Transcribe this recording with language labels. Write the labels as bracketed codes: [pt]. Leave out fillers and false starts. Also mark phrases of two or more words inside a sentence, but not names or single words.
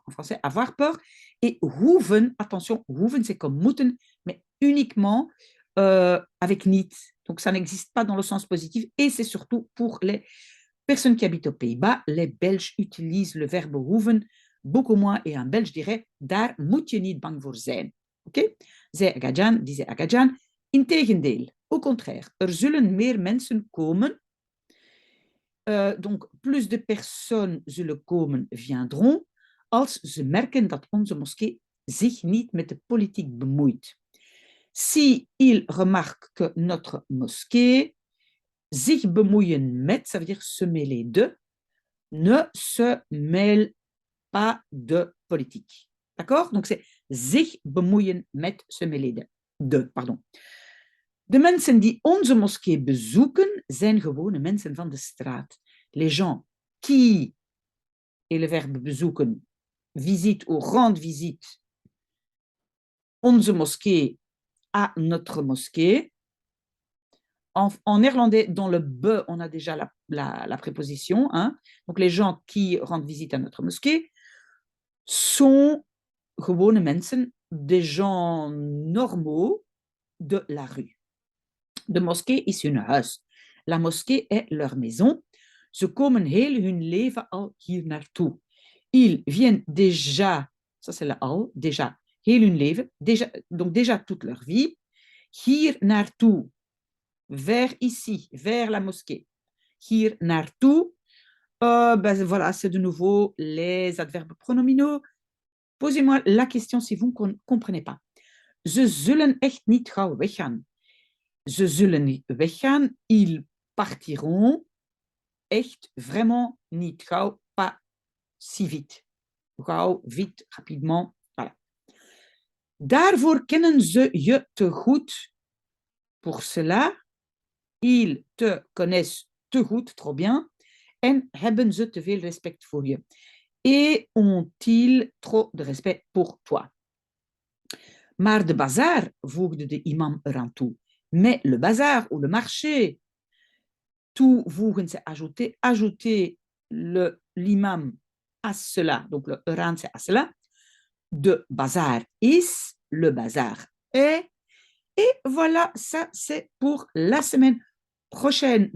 [fr] En français, avoir peur. Et hoeven, attention, hoeven, c'est comme moeten, mais uniquement avec niet. Donc, ça n'existe pas dans le sens positif. Et c'est surtout pour les personnes qui habitent aux Pays-Bas. Les Belges utilisent le verbe hoeven beaucoup moins. Et un Belge dirait, [nl] daar moet je niet bang voor zijn. Oké? Zei Agadjan, disait Agadjan. Integendeel, [fr] au contraire, [nl] er zullen meer mensen komen. [fr] Donc, plus de personnes [nl] zullen komen, viendront, als ze merken dat onze moskee zich niet met de politiek bemoeit. [fr] Si ils remarquent que notre mosquée [nl] zich bemoeien met, [fr] ça veut dire se mêler de, ne se mêle pas de politique. D'accord? Donc, c'est [nl] zich bemoeien met, [fr] se mêler de, pardon. [nl] De mensen die onze moskee bezoeken, zijn gewone mensen van de straat. [fr] Les gens qui, et le verbe bezoeken, visite ou rendre visite [nl] onze moskee [fr] à notre mosquée. En néerlandais, dans le be, on a déjà la préposition. Hein? Donc, les gens qui rendent visite à notre mosquée sont [nl] gewone mensen, [fr] des gens normaux de la rue. [nl] De moskee is hun huis. [fr] La moskee est leur maison. [nl] Ze komen heel hun leven al hier naartoe. [fr] Ils viennent déjà, ça c'est le al, déjà, [nl] heel hun leven, [fr] déjà, donc déjà toute leur vie, [nl] hier naartoe, [fr] vers ici, vers la mosquée. [nl] Hier naartoe, [fr] ben voilà, c'est de nouveau les adverbes pronominaux. Posez-moi la question si vous ne comprenez pas. [nl] Ze zullen echt niet gauw weggaan. Ze zullen niet weggaan, [fr] ils partiront, [nl] echt, vraiment, niet gauw, [fr] pas si vite. Gauw, vite, rapidement, voilà. [nl] Daarvoor kennen ze je te goed. [fr] Pour cela, ils te connaissent [nl] te goed, [fr] trop bien, [nl] en hebben ze te veel respect voor je. [fr] Et ont-ils trop de respect pour toi. [nl] Maar de bazar, voegde de imam eraan toe. [fr] Mais le bazar ou le marché, toevoegen, c'est ajouter, ajouter l'imam à cela, donc le eraan, c'est à cela, [nl] de bazar is, [fr] le bazar est, et voilà, ça c'est pour la semaine prochaine.